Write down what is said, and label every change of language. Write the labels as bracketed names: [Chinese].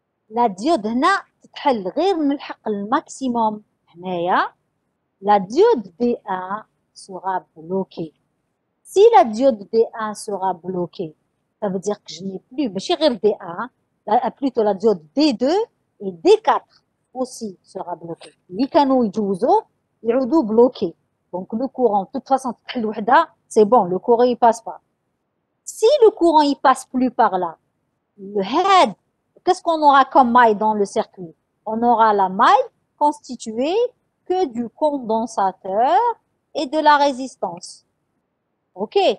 [French] La diode [Arabic] هنا تتحل غير نلحق الماكسيموم هنايا. [French] La diode B1 sera bloquée. Si la diode B1 sera bloquée, ça veut dire que je n'ai plus, [Arabic] ماشي غير [French] B1, plutôt la diode D2 et D4 aussi sera bloquée. [Arabic] اللي كانوا يجوزوا يعودوا [French] bloqués. Donc le courant, de toute façon, c'est bon, le courant il passe pas. Si le courant il passe plus par là, le head, qu'est-ce qu'on aura comme maille dans le circuit? On aura la maille constituée que du condensateur et de la résistance. Ok?